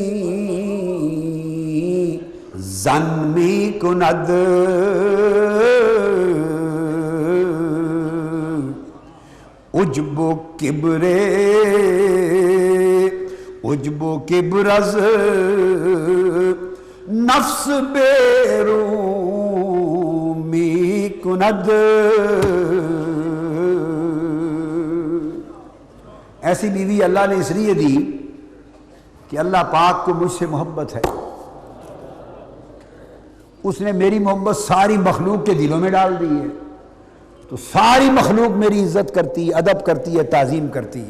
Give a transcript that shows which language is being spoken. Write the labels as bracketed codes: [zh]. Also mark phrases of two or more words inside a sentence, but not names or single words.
[fa] زن می کند عجب و کبر از نفس بیرون می کند۔ [ur] ایسی بیوی اللہ نے اس لیے دی کہ اللہ پاک کو مجھ سے محبت ہے، اس نے میری محبت ساری مخلوق کے دلوں میں ڈال دی ہے، تو ساری مخلوق میری عزت کرتی ہے، ادب کرتی ہے، تعظیم کرتی ہے۔